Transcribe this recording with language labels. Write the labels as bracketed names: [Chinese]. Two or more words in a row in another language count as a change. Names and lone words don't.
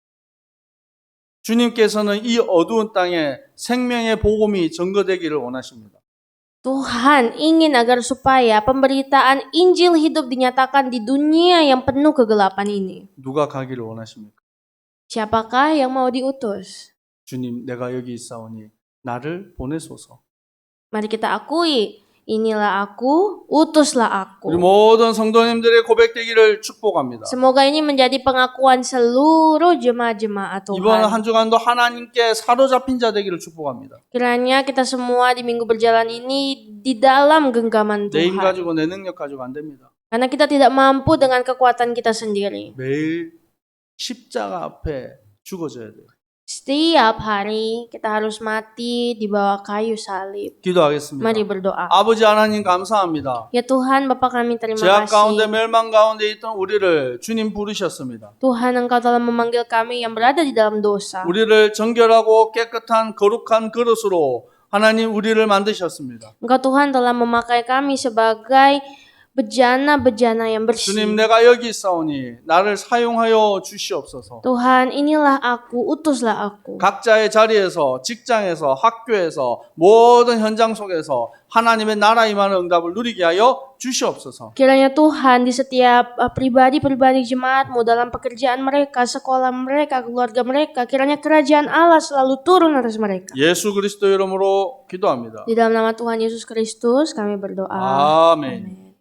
[Korean] 주님께서는 이 어두운 땅에 생명의 복음이 전거되기를 원하십니다. [Indonesian] Tuhan ingin agar supaya pemberitaan Injil hidup dinyatakan di dunia yang penuh kegelapan ini. [Korean] 누가 가기를 원하십니까? [Indonesian] Siapakah yang mau diutus? [Korean] 주님, 내가 여기 있사오니 나를 보내소서. [Indonesian] Mari kita akui, inilah aku, utuslah [Korean] 우리 [Indonesian] aku. [Korean] 모든 성도님들의 고백되기를 축복합니다. [Indonesian] Semoga ini menjadi pengakuan seluruh jemaat-jemaat [Korean] 이번 [Indonesian] Tuhan. [Korean] 한 주간도 하나님께 사로잡힌 자 되기를 축복합니다. [Indonesian] Kiranya kita semua di minggu berjalan ini di dalam genggaman [Korean] 내 힘 [Indonesian] Tuhan. [Korean] 가지고 내 능력 가지고 안 됩니다. [Indonesian] Karena kita tidak mampu dengan kekuatan kita sendiri. [Korean] 매일 십자가 앞에 죽어져야 돼요. [Indonesian] Setiap hari kita harus mati di bawah kayu salib. [Korean] 기도하겠습니다. [Indonesian] Mari berdoa. [Korean] 아버지 하나님 감사합니다. [Indonesian] Ya Tuhan, Bapa kami terima [Korean] 죄악 가운데 [Indonesian] kasih. [Korean] 멸망 가운데 있던 우리를 주님 부르셨습니다. [Indonesian] Tuhan, Engkau telah memanggil kami yang berada di dalam dosa. [Korean] 우리를 정결하고 깨끗한 거룩한 그릇으로 하나님 우리를 만드셨습니다. [Indonesian] Engkau Tuhan telah memakai kami sebagai bejana-bejana yang bersih. [Korean] 주님 내가 여기 있사오니 나를 사용하여 주시옵소서. [Indonesian] Tuhan, inilah aku, utuslah aku. [Korean] 각자의 자리에서 직장에서 학교에서 모든 현장 속에서 하나님의 나라 임하는 응답을 누리게 하여 주시옵소서. [Indonesian] Kiranya Tuhan di setiap pribadi-pribadi jemaatmu dalam pekerjaan mereka, sekolah mereka, keluarga mereka, kiranya kerajaan Allah selalu turun atas mereka. [Korean] 예수 그리스도 이름으로 기도합니다. [Indonesian] Di dalam nama Tuhan Yesus Kristus kami berdoa. [Korean] 아멘.